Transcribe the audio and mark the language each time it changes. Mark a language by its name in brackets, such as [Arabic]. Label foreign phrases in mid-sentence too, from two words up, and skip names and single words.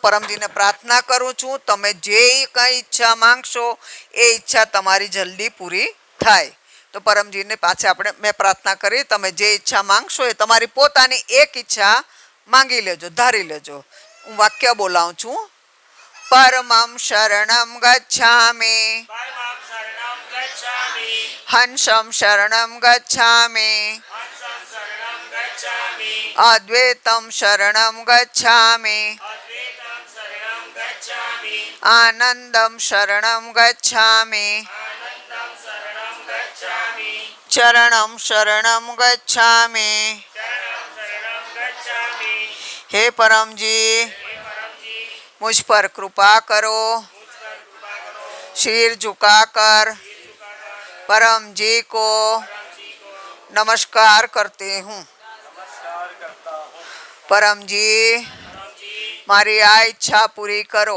[Gujarati] પરમજીને પ્રાર્થના કરું છું તમે જે કંઈ ઈચ્છા માંગશો એ ઈચ્છા તમારી જલ્દી પૂરી થાય. તો પરમજીને પાછા મેં પ્રાર્થના કરી. તમે જે ઈચ્છા માંગશો એ તમારી પોતાની એક ઈચ્છા માંગી લેજો, ધારી લેજો. હું વાક્ય બોલાવું છું. [Sanskrit] परमं शरणं गच्छामि हंसं शरणं गच्छामि अद्वैतं शरणं गच्छामि आनन्दं शरणं गच्छामि चरणं शरणं गच्छामि। [Hindi] हे परम जी मुझ पर कृपा करो। सिर झुकाकर परम जी को नमस्कार करती हूँ। [Gujarati] परम जी મારી આ ઈચ્છા પૂરી કરો।